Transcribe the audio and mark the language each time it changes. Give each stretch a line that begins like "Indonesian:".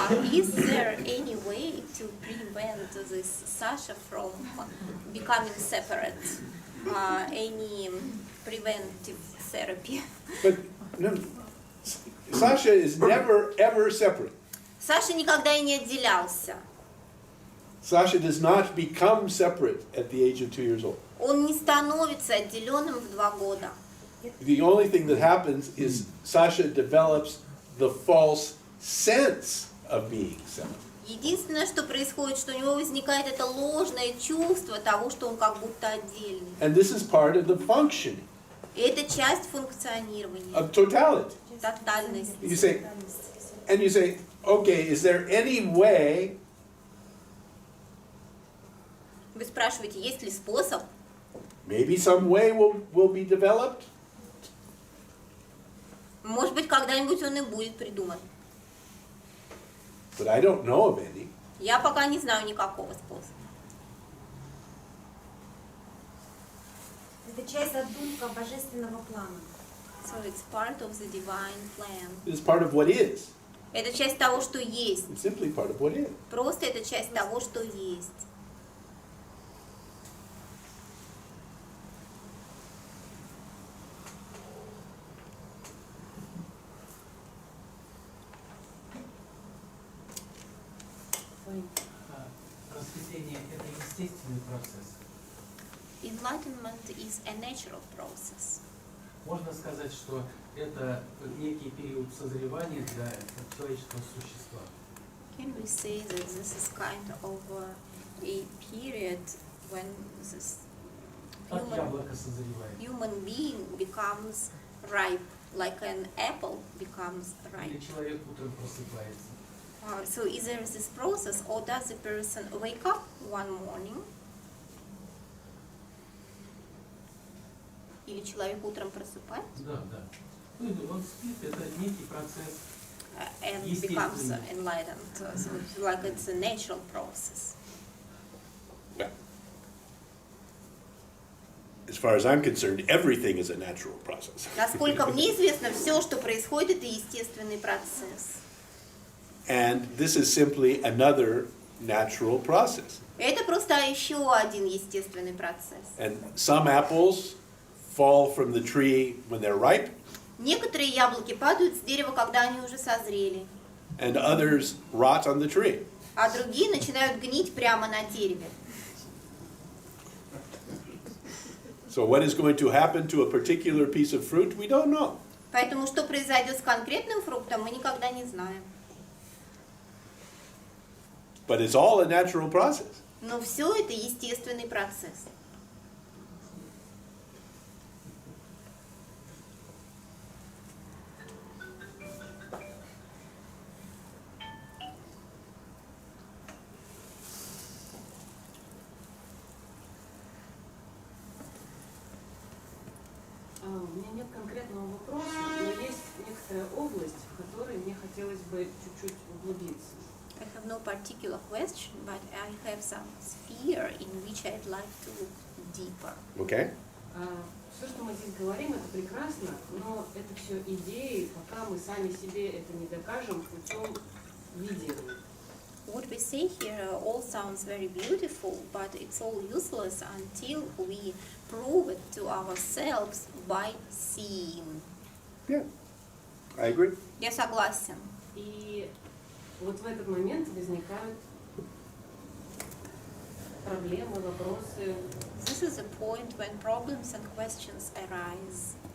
English: Is there any way to prevent this Sasha from becoming separate? Any preventive therapy? But no, Sasha is never ever separate.
Russian: Саша никогда и не отделялся.
English: Sasha does not become separate at the age of 2 years old.
Russian: Он не становится отделенным в 2 года.
English: The only thing that happens is Sasha develops the false sense of being separate.
Russian: Единственное, что происходит, что у него возникает это ложное чувство того, что он как будто отдельный.
English: And this is part of the functioning
Russian: И это часть функционирования,
English: of totality.
Russian: тотальности.
English: You say, okay, is there any way
Russian: Вы спрашиваете, есть ли способ?
English: maybe some way will be developed?
Russian: Может быть, когда-нибудь он и будет придуман.
English: But I don't know of any.
Russian: Я пока не знаю никакого способа. Это часть задумка божественного плана.
English: So it's part of the divine plan. It's part of what is.
Russian: Это часть того, что есть.
English: It's simply part of what is.
Russian: Просто это часть того, что есть. Просветление – это естественный процесс.
English: Enlightenment is a natural process.
Russian: Можно сказать, что это некий период созревания для человеческого существа.
English: Can we say that this is kind of a period when this
Russian: Как яблоко созревает.
English: human being becomes ripe, like an apple becomes
Russian: Или
English: ripe?
Russian: человек утром просыпается.
English: So is there this process, or does the person wake up one morning
Russian: Или человек утром просыпается Да, да. Ну, он спит, это некий процесс.
English: and becomes enlightened. So it's like it's a natural process. As far as I'm concerned, everything is a natural process.
Russian: Насколько мне известно, все, что происходит, это естественный процесс.
English: And this is simply another natural process.
Russian: Это просто еще один естественный процесс.
English: And some apples fall from the tree when they're ripe,
Russian: Некоторые яблоки падают с дерева, когда они уже созрели,
English: and others rot on the tree.
Russian: а другие начинают гнить прямо на дереве.
English: So what is going to happen to a particular piece of fruit, we don't know.
Russian: Поэтому что произойдет с конкретным фруктом, мы никогда не знаем.
English: But it's all a natural process.
Russian: Но все это естественный процесс. У меня нет конкретного вопроса, но есть некоторая область, в которой мне хотелось бы чуть-чуть углубиться.
English: I have no particular question, but I have some sphere in which I'd like to look deeper. Okay?
Russian: Все, что мы здесь говорим, это прекрасно, но это все идеи, пока мы сами себе это не докажем путем видения.
English: What we say here all sounds very beautiful, but it's all useless until we prove it to ourselves by seeing. Yeah, I agree.
Russian: Я согласен. И вот в этот момент возникают проблемы, вопросы.
English: This is a point when problems and questions arise.